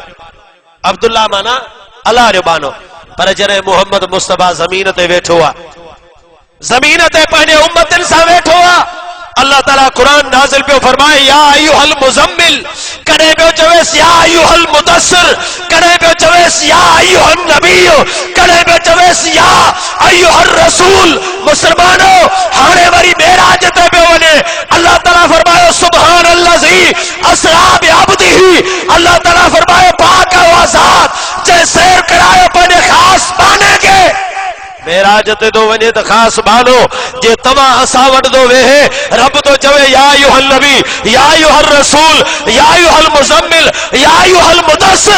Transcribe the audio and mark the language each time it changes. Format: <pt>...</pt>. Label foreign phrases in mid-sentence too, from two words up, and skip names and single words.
<sd>अब्दुल्ला माना अल्लाह जो बानो। पर जॾहिं मोहम्मद मुस्तफा ज़मीन ते वेठो आहे, ज़मीन ते पंहिंजे उम्मतनि सां वेठो आहे, अल्लाह ताला कुरान नाज़िल पियो फरमाए</sd> <ar>يا أيها المزمل,</ar> <sd>कॾहिं पियो चवेसि</sd> <ar>يا أيها المدثر,</ar> <sd>कॾहिं पियो चवेसि</sd> <ar>يا أيها النبي,</ar> <sd>कॾहिं पियो चवेसि</sd> <ar>يا أيها الرسول.</ar> <sd>मुसलमानो हाणे वरी मेराज ते पियो वञे। अल्लाह ताला फरमायो</sd> <ar>سبحان الذي أسرى بعبده,</ar> <sd>अल्लाह ताला फरमायो पाक आहे ज़ात जंहिं सैर करायो पंहिंजे ख़ास बाने खे। मेराज ते तो वञे त ख़ास बानो, जे तव्हां असां वटि थो वेहे, रब तो चवे</sd> <ar>يا أيها النبي, يا أيها الرسول, يا أيها المزمل, يا أيها المدثر.</ar>